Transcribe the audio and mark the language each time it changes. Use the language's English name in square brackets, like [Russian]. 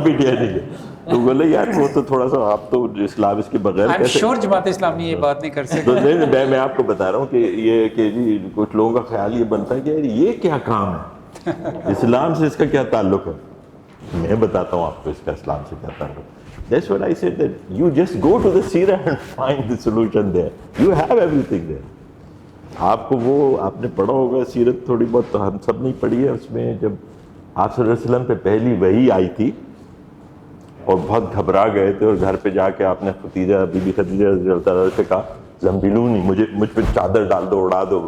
[Urdu] P T I نے کیا, تو بولے یار وہ تو تھوڑا سا آپ تو اسلام اس کے بغیر کیسے. شور جماعت اسلامی یہ بات نہیں کر سکتے. میں آپ کو بتا رہا ہوں کہ یہ کہ جی کچھ لوگوں کا خیال یہ بنتا ہے کہ یار یہ کیا کام ہے, اسلام سے اس کا کیا تعلق ہے. میں بتاتا ہوں آپ کو اس کا اسلام سے کیا تعلق ہے. [English] That's what I said, that you just go to the Sirah and find the solution there. You have everything there. [Urdu] آپ کو وہ آپ نے پڑھا ہوگا سیرت تھوڑی بہت, تو ہم سب نے پڑھی ہے. اس میں جب آپ صلی اللہ علیہ وسلم پہ پہلی وحی آئی تھی اور بہت گھبرا گئے تھے, اور گھر پہ جا کے آپ نے خدیجہ بی بی خدیجہ رضی اللہ تعالیٰ سے کہا زمبلونی, مجھ پہ چادر ڈال دو, اڑا دو.